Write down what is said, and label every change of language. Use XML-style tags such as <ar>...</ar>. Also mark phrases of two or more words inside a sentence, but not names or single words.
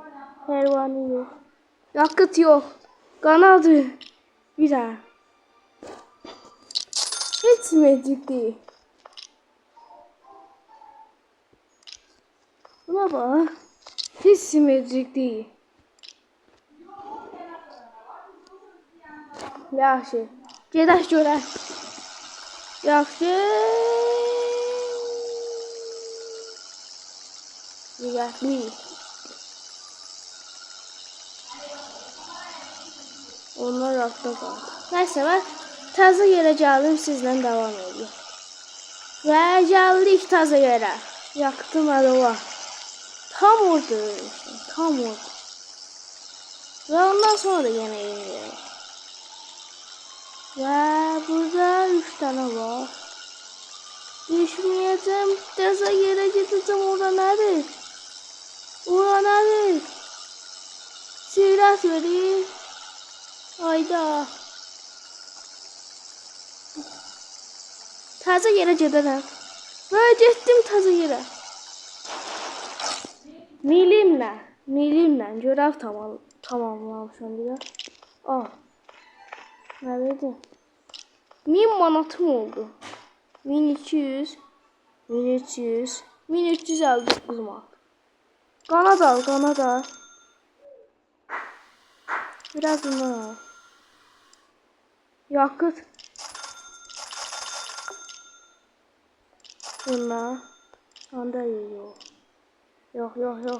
<tr>Pervane yok. Yakıt yok. Kanadı. Bir daha. Hiç simetrik değil. Buna bak. Hiç simetrik değil.</tr> <az>Yaxşı. Gedək görək. Yaxşı. Diqqətli. Onlar altda qaldı. Nəysə, mən təzə yerə gəldim, sizlə davam edeyim. Və gəldik təzə yerə. Yaxdım hələ var. Tam orada. Tam orada. Və ondan sonra da yenə iniyorum.</az> <tr>Ve burada 3 tane var. Düşmeyeceğim. Teza yere gideceğim. Orada nerede? Orada nerede? Sürat vereyim. Hayda.</tr> <az>Təzə yerə gedərəm. Və getdim təzə yerə. Milimlə görev tamamlamışam bir də. Al. Nə verdi? 1000 manatım oldu. 1200, 1300, 1359 manat.</az> <tr>Kanat al. Biraz bundan al. Yakıt. Bunlar. Anda iyi yok. Yok.</tr>